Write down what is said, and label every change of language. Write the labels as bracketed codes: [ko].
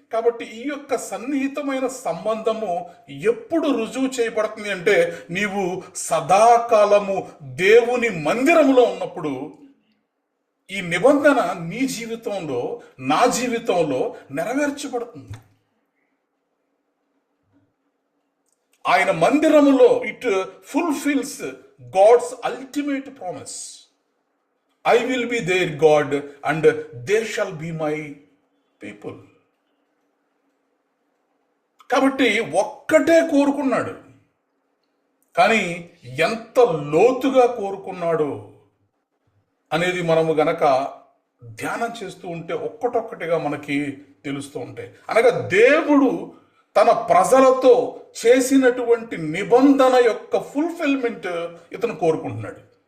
[te] కాబట్టి ఈ యొక్క సన్నిహితమైన సంబంధము ఎప్పుడు రుజువు చేయబడుతుంది అంటే, నీవు సదాకాలము దేవుని మందిరములో ఉన్నప్పుడు ఈ నిబంధన నీ జీవితంలో, నా జీవితంలో నెరవేర్చబడుతుంది. ఆయన మందిరములో [en] It fulfils God's ultimate promise. I will be their God and they shall be my people. [te] కాబట్టి ఒక్కటే కోరుకున్నాడు, కానీ ఎంత లోతుగా కోరుకున్నాడు అనేది మనము గనక ధ్యానం చేస్తూ ఉంటే ఒక్కటొక్కటిగా మనకి తెలుస్తూ ఉంటాయి. అనగా దేవుడు తన ప్రజలతో చేసినటువంటి నిబంధన యొక్క ఫుల్ఫిల్మెంట్ ఇతను కోరుకుంటున్నాడు.